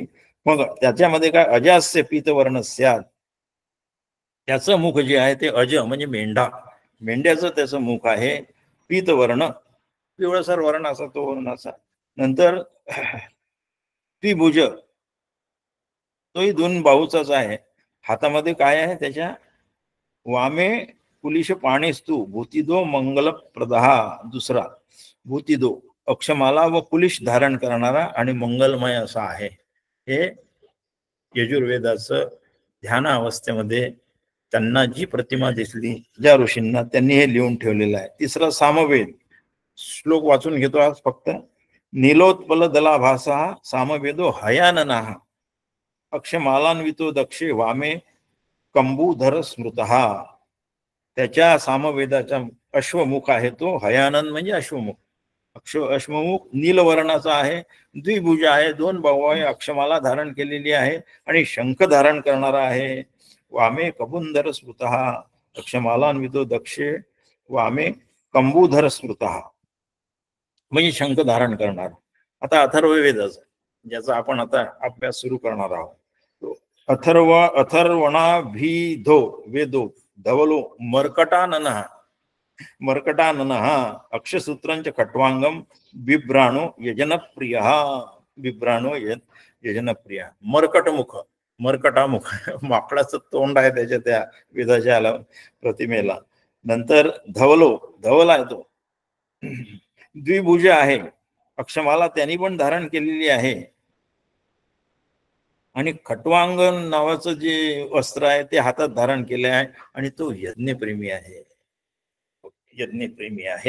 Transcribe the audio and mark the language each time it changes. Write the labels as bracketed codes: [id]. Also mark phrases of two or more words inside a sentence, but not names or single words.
[mr] मग त्याच्यामध्ये काय, [sa] अजास्य पीतवर्णस्यात्, [mr] त्याचं मुख जे आहे ते अज म्हणजे मेंढा, मेंढ्याचं त्याचं मुख आहे, पीतवर्ण पिवळसर वर्ण असा तो वर्ण असा. नंतर द्विभुज, तोही दोन बाहूचाच आहे, हातामध्ये काय आहे त्याच्या, [sa] वामे कुलिश पाणीस्तु भूतिदो मंगलप्रदः, [mr] दुसरा भूतिदो अक्षमाला व कुलिश धारण करणारा आणि मंगलमय असा आहे. हे यजुर्वेदाचं ध्यान अवस्थेमध्ये त्यांना जी प्रतिमा दिसली ज्या ऋषींना, त्यांनी हे लिहून ठेवलेलं आहे. तिसरा सामवेद, श्लोक वाचून घेतो आज फक्त. [sa] नीलोत्पल दलाभासा सामवेदो हयानना अक्षमालान्वितो दक्षे वामे कंबूधर स्मृत. [mr] त्याच्या सामवेदाचा अश्वमुख आहे तो हयानन म्हणजे अश्वमुख, अश्वमुख नीलवर्णाचा आहे, द्विभुज आहे, दोन बाहू आहे, अक्षमाला धारण केलेली आहे आणि शंख धारण करणारा आहे. [sa] वामे कबुंधर स्मृत, अक्षमालान्वितो दक्षे वामे कंबूधर स्मृत, [mr] म्हणजे शंख धारण करणार. आता अथर्ववेदाचा, ज्याचा आपण आता अभ्यास सुरू करणार आहोत, [sa] अथर्वणाभिधो वेदो धवलो मर्कटाननः, मर्कटाननः अक्षसूत्रांच खट्वांगम बिभ्राणो यजनप्रिय, बिभ्राणो यजनप्रिय. [mr] मर्कटमुख, मर्कटामुख, माकडाचं तोंड आहे त्याच्या त्या वेदाच्या प्रतिमेला. नंतर धवलो, धवल आहे तो, द्विभुज आहे, अक्षमाला त्यांनी पण धारण केलेली आहे. आणि खट्वांग नावाचं जे वस्त्र आहे ते हातात धारण केले आहे आणि तो यज्ञप्रेमी आहे, यज्ञप्रेमी आहे.